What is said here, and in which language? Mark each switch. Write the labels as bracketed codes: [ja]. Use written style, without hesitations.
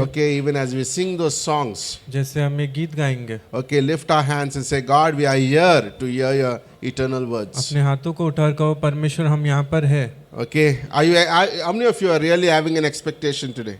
[en] Okay, even as we sing those songs. [hi] जैसे हम ये गीत गाएंगे [en] Okay, lift our hands and say, God, we are here to hear your eternal words. [hi] अपने हाथों को उठाकर कहो परमेश्वर हम यहाँ पर है [en] Okay, how many of you are really having an expectation today?